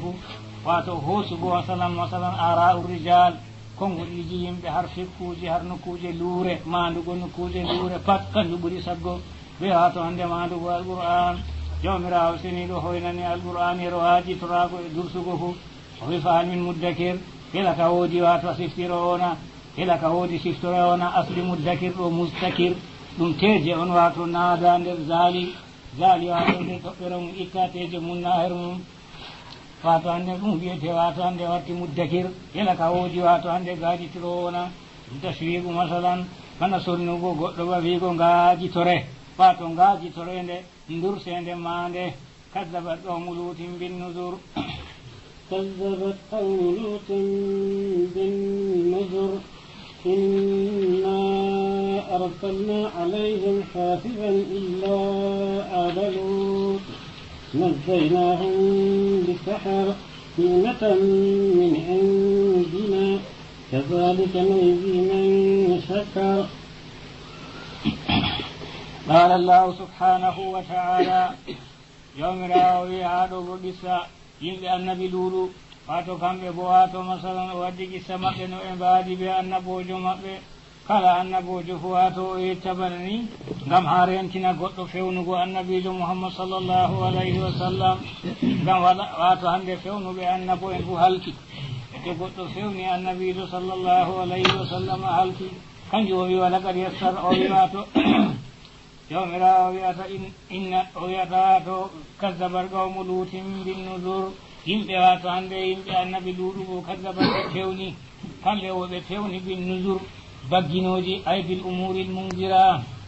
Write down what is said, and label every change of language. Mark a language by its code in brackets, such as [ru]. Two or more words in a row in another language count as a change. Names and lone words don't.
[ff] fu wato hoosugo masalan [ar] آراء رجال [ff] kongoɗiji yimɓe har fikkuji har nokkuje luure mandugo nokkuje luure pat kanjum ɓuuri saggo ɓe wato hande mandugo alqur'an jawmirawo seniɗo hoynani alqur'an her waajitorago e dursugo fu o wi [ar] فهل من مدكر [ff] hela ka woodi wato siftiro ona hela ka woodi siftoro ona asli muddakir ɗo mustakir ɗum teje on wato naada nder zali wato nde toɓɓere mum itta teje mum na her mum wato hande ɗum wiyete wato hande watti muddakir hela ka woodi wato hande gaajitiro ona ɗum taswigu masalan bana sonnugo goɗɗo ba wiigo ngaajitore wato ngaajitore nde dursende mande [ar] كذبت قوم لوط بالنذر كذبت قوم لوط بالنذر إنا أرسلنا عليهم حافظا إلا آل لوط نجيناهم بسحر نعمة من عندنا كذلك نجزي من شكر قال الله سبحانه وتعالى يوم راوي عادوا بقصة [ff] yimɓe annabi luuɗu wato kamɓe bo wato masalan o waddi qissa maɓɓe no ɓe mbaadi ɓe annabojo maɓɓe kala annabojo fo wato o yetta bana ni ngam ha rentina goɗɗo fewnugo annabijo muhammad [ar] صلى الله عليه وسلم [ff] ngam wato hande fewnuɓe annabo en fu halki ete goɗɗo fewni annabijo [ar] صلى الله عليه وسلم [ff] halki kanjum o wi [ar] ولقد يسرنا [ff] o wi wato jawmirawo wiyata inna o wiyata wato [ar] كذبت قوم لوط بالنذر [ff] yimɓe wato hande yimɓe annabi luuɗu o kaddabat ɓe fewni kamɓe o ɓe fewni [ar] بالنذر [ff] bagginoji [ar] أي بالأمور المنذرة